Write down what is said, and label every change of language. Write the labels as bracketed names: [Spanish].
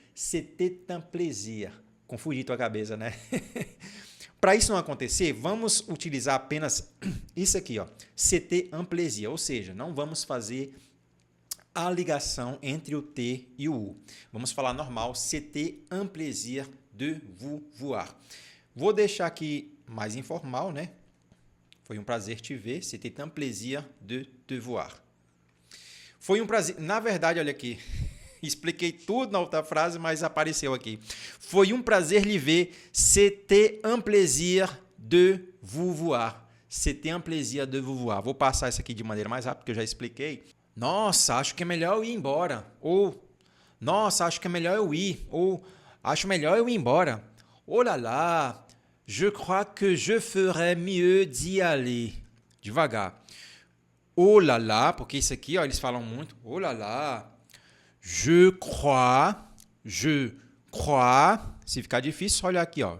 [French] C'était un plaisir. [Portuguese] Confundi tua cabeça, né? Para isso não acontecer, vamos utilizar apenas isso aqui, ó. [French] C'était un plaisir, [Portuguese] ou seja, não vamos fazer a ligação entre o T e o U. Vamos falar normal, [French] c'était un plaisir de vous voir. [Portuguese] Vou deixar aqui mais informal, né? Foi um prazer te ver. [French] C'était un plaisir de te voir. [Portuguese] Foi um prazer... Na verdade, olha aqui. Expliquei tudo na outra frase, mas apareceu aqui. Foi um prazer lhe ver. [French] C'était un plaisir de vous voir. C'était un plaisir de vous voir. [Portuguese] Vou passar isso aqui de maneira mais rápida, porque eu já expliquei. Nossa, acho que é melhor eu ir embora. Ou, nossa, acho que é melhor eu ir. Ou, acho melhor eu ir embora. [French] Oh là là, je crois que je ferais mieux d'y aller. [Portuguese] Devagar. [French] Oh là là, [Portuguese] porque isso aqui, ó, eles falam muito. Oh là là. [French] Je crois. Je crois. [Portuguese] Se ficar difícil, olha aqui, ó.